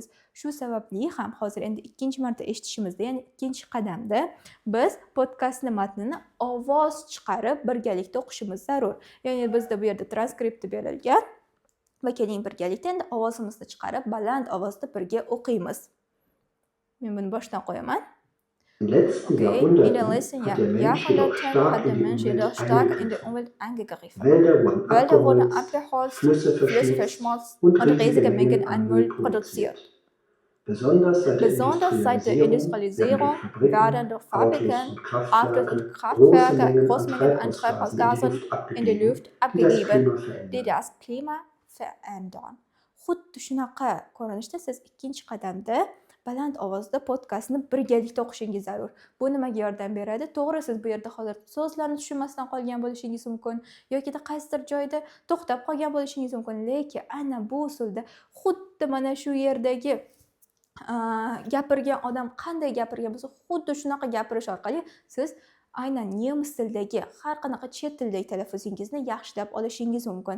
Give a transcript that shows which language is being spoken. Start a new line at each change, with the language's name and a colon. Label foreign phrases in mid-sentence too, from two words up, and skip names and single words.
Uzbek: Shu sababli ham hozir endi ikkinchi marta eshitishimizda, ya'ni ikkinchi qadamda biz podkastni matnini ovoz chiqarib birgalikda o'qishimiz zarur. Ya'ni bizda bu yerda transkripti berilgan va keling birgalikda endi ovozimizni chiqarib baland ovozda birga o'qiymiz. Men buni boshdan qo'yaman.
German: Im letzten In den Jahrhunderten letzten hat der Mensch jedoch Jahrhunderten stark hat der in die Mensch Umwelt jedoch stark in die eingegriffen. Umwelt eingegriffen. Wälder wurden Wälder wurden abgeholzt, abgeholzt, Flüsse Flüsse verschmutzt verschmutzt und und riesige Mengen an Müll produziert. Besonders seit der Industrialisierung werden durch Fabriken, Autos und Kraftwerke große Mengen an Treibhausgasen in die Luft abgegeben, die das Klima verändern.
Uzbek: Xuddi shunaqa ko'rinishda siz ikkinchi qadamda baland ovozda podkastni birgalikda o'qishingiz zarur. Bu nimaga yordam beradi? To'g'ri, siz bu yerda hozir so'zlarni tushunmasdan qolgan bo'lishingiz mumkin yoki qaysidir joyda to'xtab qolgan bo'lishingiz mumkin, lekin aynan bu usulda xuddi mana shu yerdagi gapirgan odam qanday gapirgan bo'lsa, xuddi shunaqa gapirish orqali siz aynan nemis tilidagi har qanaqa chet tildagi talaffuzingizni yaxshilab olishingiz mumkin.